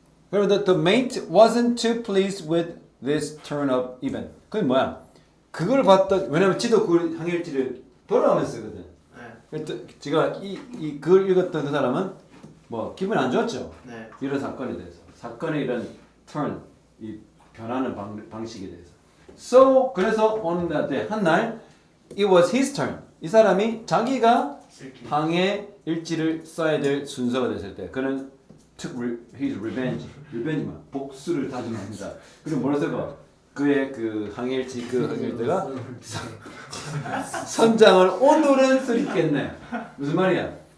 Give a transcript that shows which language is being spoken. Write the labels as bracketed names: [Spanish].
[Korean] 그런데 [English] the mate wasn't too pleased with this turn of event. [Korean] 그게 뭐야? 그걸 봤던 왜냐면 지도 그 항해일지를 돌아가면서 쓰거든. 네. 그래서 제가 이 글을 읽었던 그 사람은 뭐 기분이 안 좋았죠. 네. 이런 사건에 대해서 사건의 이런 turn 이 변하는 방식에 대해서. So 그래서 어느 날 한날 [English] it was his turn. [Korean] 이 사람이 자기가 항해 일지를 써야 될 순서가 됐을 때 그는 [English] took his revenge. [Korean] revenge만 복수를 다짐합니다. 그리고 뭐라 써봐? 그의 그 항해일지 그 항해일지가 선장을 오늘은 술 있겠네. 무슨 말이야?